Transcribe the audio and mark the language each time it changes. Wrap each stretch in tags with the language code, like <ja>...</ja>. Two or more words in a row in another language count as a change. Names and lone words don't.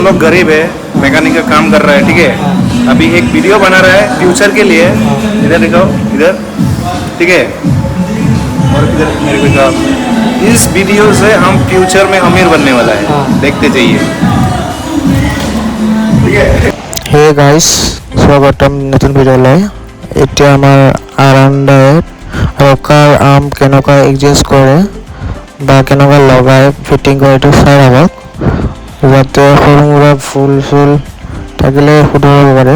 <hi>लोग गरीब है, मैकेनिक का काम कर रहा है, ठीक है। अभी एक वीडियो बना रहा है फ्यूचर के लिए। इधर दिखाओ, इधर, ठीक है। और इधर मेरे को दिखाओ। इस वीडियो से हम फ्यूचर में अमीर बनने वाला है, देखते जाइए, ठीक है।</hi> <en>hey guys,</en> <as>স্বাগতম নতুন ভিডিঅ'লৈ। এতিয়া আমাৰ আৰামদায়ক</as> <en>rocker arm</en> <as>কেনেকুৱা এডজাষ্ট কৰে বা কেনেকুৱা লগাই ফিটিং কৰে এইটো চাই আহক। যাতে সৰু সুৰা ফুল চুল থাকিলে শুধৰাব পাৰে।</as>